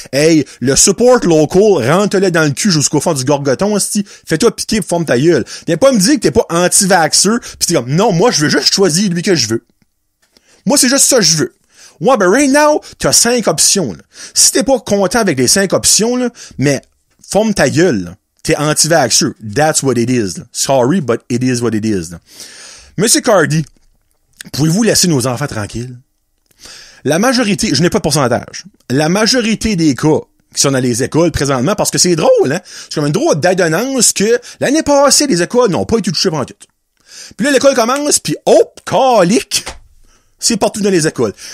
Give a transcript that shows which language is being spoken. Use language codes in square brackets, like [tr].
[fr] Hey, le support local, rentre-le dans le cul jusqu'au fond du gorgoton, esti, fais-toi piquer pour former ta gueule. Viens pas me dire que t'es pas anti-vaxxeur, pis t'es comme, non, moi je veux juste choisir lui que je veux. Moi c'est juste ça que je veux. Ouais, ben [en] right now, [fr] t'as 5 options, là. Si t'es pas content avec les 5 options, là, mais forme ta gueule, là. T'es anti-vaxxeur. [en] That's what it is, [fr] là. [en] Sorry, but it is what it is, là. [fr] Monsieur Cardi, pouvez-vous laisser nos enfants tranquilles? La majorité, je n'ai pas de pourcentage, la majorité des cas qui sont dans les écoles présentement, parce que c'est drôle, hein? C'est comme une drôle d'adonnance que l'année passée, les écoles n'ont pas été touchées pendant tout. Puis là, l'école commence, puis calique! C'est partout dans les écoles.